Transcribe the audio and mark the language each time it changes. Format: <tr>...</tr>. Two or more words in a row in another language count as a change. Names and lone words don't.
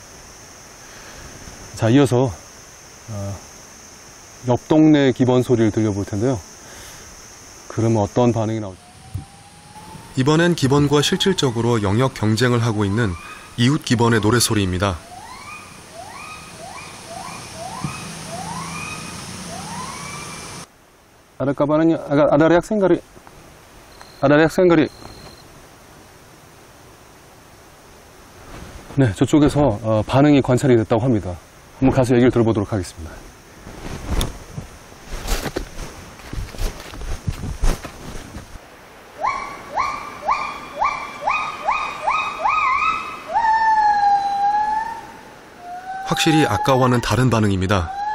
<ko>자, 이어서 옆 동네 기본 소리를 들려볼 텐데요. 그러면 어떤 반응이 나올지. 이번엔 기본과 실질적으로 영역 경쟁을 하고 있는 이웃 기본의 노래소리입니다.</ko> <id>Ada kabarnya, ada reaksi nggak, Ri? Ada reaksi nggak, Ri?</id> <ko>네, 저쪽에서 반응이 관찰이 됐다고 합니다. 한번 가서 얘기를 들어보도록 하겠습니다. 확실히 아까와는 다른 반응입니다.</ko>